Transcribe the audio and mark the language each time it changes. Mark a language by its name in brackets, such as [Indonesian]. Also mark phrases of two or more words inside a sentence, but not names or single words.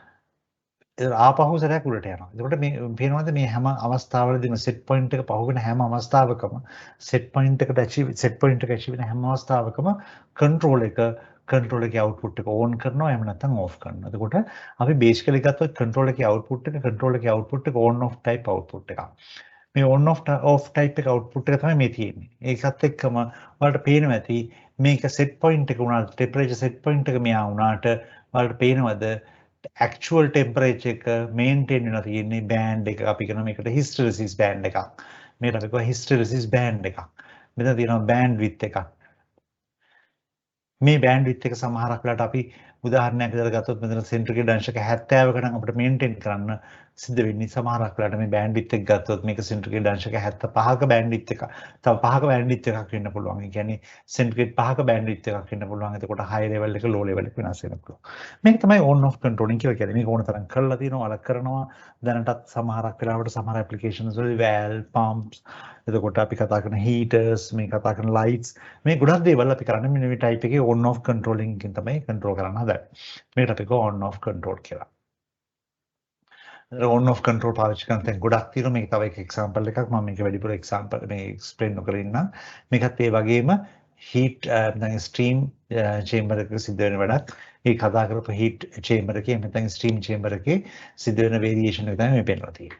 [Sinhala] ඒක ආපහු සැරයක් උඩට යනවා. එතකොට මේ පේනවාද මේ හැම අවස්ථාවලදීම [English] set point [Sinhala] එක පහු වෙන හැම අවස්ථාවකම [English] set point [Sinhala] එකට achieve වෙන හැම අවස්ථාවකම control එකේ output එක on කරනවා එහෙම නැත්නම් off කරනවා. එතකොට අපි basically ගත්තොත් control එකේ output එක [English] on off type output [Sinhala] එකක්. මේ [English] on off type [Sinhala] එක output එක තමයි මේ තියෙන්නේ. ඒකත් එක්කම ඔයාලට පේනවා ඇති මේක [English] set point [Sinhala] එක උනාට [English] temperature set point [Sinhala] එක මෙහා උනාට ඔයාලට පේනවද [English] actual temperature [Sinhala] එක maintain වෙලා තියෙන්නේ band එක අපි කරන මේකට [English] hysteresis band [Sinhala] එකක්. මේකට අපි කියව [English] hysteresis band [Sinhala] එකක්. මෙතන තියෙනවා bandwidth එකක්. මේ bandwidth එක සමහරක් වෙලාවට අපි උදාහරණයක් විදිහට ගත්තොත් මෙතන centrifugal අංශක 70ක නම් අපිට maintain කරන්න සිද්ධ වෙන්නේ සමහරක් වෙලාවට මේ bandwidth එක ගත්තොත් මේක centrifugal අංශක 75ක bandwidth එක. තව 5ක bandwidth එකක් වෙන්න පුළුවන්. ඒ කියන්නේ centrifugal 5ක bandwidth එකක් වෙන්න පුළුවන්. එතකොට [English] high level [Sinhala] එක [English] low level [Sinhala] එක වෙනස් වෙන්න පුළුවන්. මේක තමයි [English] on off controlling [Sinhala] කියලා කියන්නේ. මේක ඕන තරම් කරලා තියෙනවා, අලක් කරනවා. දැනටත් සමහරක් වෙලාවට සමහර applications වල [English] valve pumps [Sinhala] එතකොට අපි කතා කරන heaters මේ කතා කරන lights මේ ගොඩක් දේවල් අපි කරන්නේ මෙන්න මේ type එකේ [English] on off controlling [Sinhala] එකෙන් තමයි control කරන්න හදන්නේ. මේකට අපි කියව [English] on off control [Sinhala] කියලා. [English] on off control [Sinhala] පාවිච්චි කරන තැන් ගොඩක් තියෙනවා. මේක තව එක example එකක්. මම මේක වැඩිපුර example මේ explain නොකර ඉන්නම්. මේකත් ඒ වගේම heat නැත්නම් [English] steam chamber [Sinhala] එකක සිද්ධ වෙන වැඩක්. ඒ කතා කරපු [English] heat chamber [Sinhala] එකේ නැත්නම් [English] steam chamber [Sinhala] එකේ සිද්ධ වෙන variation එක තමයි මේ පෙන්නලා තියෙන්නේ.